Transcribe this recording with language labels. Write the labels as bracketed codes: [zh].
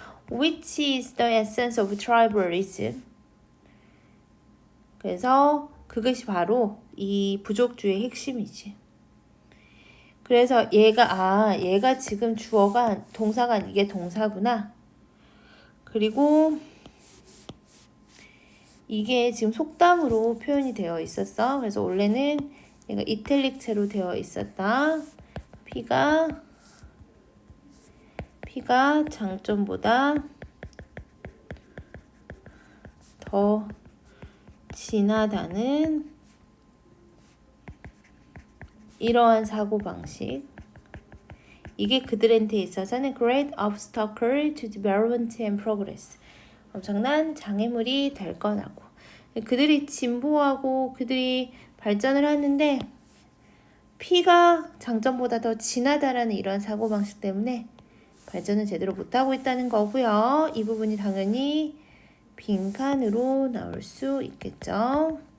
[en] Which is the essence of tribalism. [ko] 그래서 그것이 바로 이 부족주의 핵심이지. 그래서 얘가 지금 주어가 동사가 이게 동사구나. 그리고 이게 지금 속담으로 표현이 되어 있었어. 그래서 원래는 얘가 이탈릭체로 되어 있었다. 피가 장점보다 더 진하다는 이러한 사고방식. 이게 그들한테 있어서는 [en] great obstacle to development and progress. [ko] 엄청난 장애물이 될 거라고. 그들이 진보하고 그들이 발전을 하는데 피가 장점보다 더 진하다라는 이런 사고방식 때문에 발전을 제대로 못하고 있다는 거고요. 이 부분이 당연히 빈칸으로 나올 수 있겠죠.